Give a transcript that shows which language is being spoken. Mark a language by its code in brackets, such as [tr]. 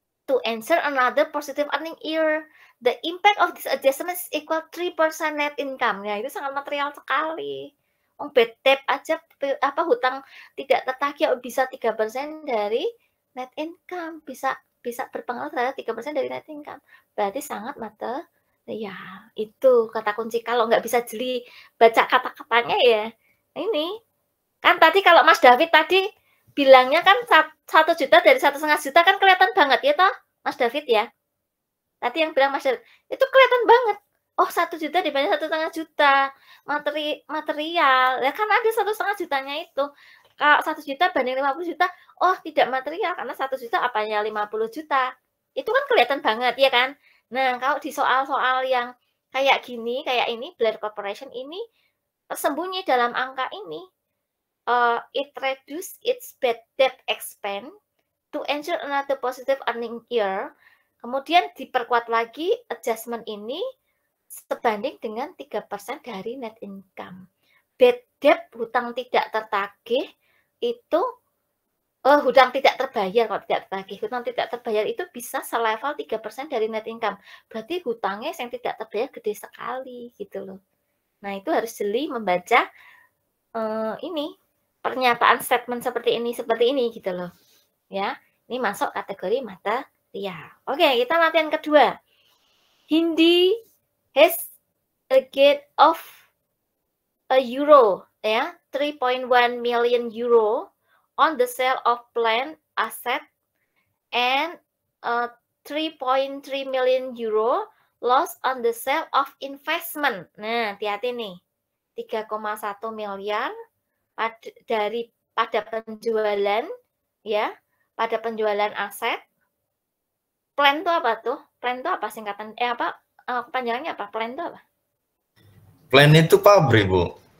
[en] To ensure another positive earning year. The impact of this adjustment is equal 3% net income. [id] Ya, itu sangat material sekali. Bad debt aja hutang tidak tertagih bisa 3% dari net income, bisa berpengaruh terhadap 3% dari net income. Berarti sangat material. Ya, itu kata kunci. Kalau nggak bisa jeli baca kata-katanya ya. Ini kan tadi kalau Mas David tadi bilangnya kan 1 juta dari 1,5 juta kan kelihatan banget ya toh, Mas David ya. Tadi yang bilang Mas David, itu kelihatan banget. Oh 1 juta dibanding 1,5 juta material. Ya kan ada 1,5 jutanya itu. Kalau 1 juta banding 50 juta, oh tidak material karena 1 juta apanya 50 juta. Itu kan kelihatan banget ya kan. Nah kalau di soal-soal yang kayak gini, kayak ini Blair Corporation ini tersembunyi dalam angka ini. [en] It reduce its bad debt expense to ensure another positive earning year. [id] Kemudian diperkuat lagi adjustment ini sebanding dengan 3% dari net income. Bad debt, hutang tidak tertagih itu hutang tidak terbayar, kalau tidak tertagih, hutang tidak terbayar itu bisa selevel 3% dari net income. Berarti hutangnya yang tidak terbayar gede sekali gitu loh. Nah, itu harus jeli membaca ini pernyataan statement seperti ini gitu loh. Ya, ini masuk kategori material. Oke, kita latihan kedua. [en] Hindi has a gain of a euro, ya, 3.1 million euro on the sale of plant asset and 3.3 million euro loss on the sale of investment. [id] Nah, hati-hati nih. 3,1 miliar pada penjualan ya, pada penjualan aset. Plan itu apa tuh? Plan itu apa singkatan kepanjangannya apa? Plan itu apa? Plan itu pabrik, Bu.